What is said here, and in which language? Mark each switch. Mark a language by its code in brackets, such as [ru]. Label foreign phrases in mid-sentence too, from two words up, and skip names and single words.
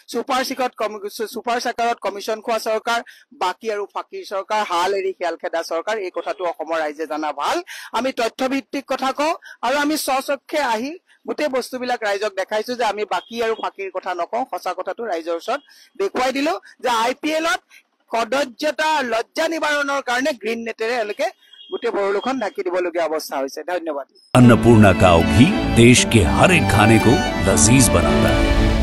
[as] সুপাৰ সাকাৰত কমিশন খোৱা চৰকাৰ বাকি আৰু ফাকিৰ চৰকাৰ হাল এৰি খেল খেদা চৰকাৰ এই কথাটো অসমৰ ৰাইজে জানা ভাল আমি তথ্যভিত্তিক কথা কওঁ আৰু আমি সচক্ষে আহি গোটেই বস্তুবিলাক ৰাইজক দেখাইছো যে আমি বাকি আৰু ফাকিৰ কথা নকওঁ সঁচা কথাটো ৰাইজৰ ওচৰত দেখুৱাই দিলো যে আইপিএলত কদৰ্যতা লজ্জা নিবাৰণৰ কাৰণে [en] green net [as] এলোকে গোটেই ভৰলুখন ঢাকি দিবলগীয়া অৱস্থা হৈছে ধন্যবাদ [hi] अन्नपूर्णा काव घी देश के हर एक खाने को लजीज बनाता है।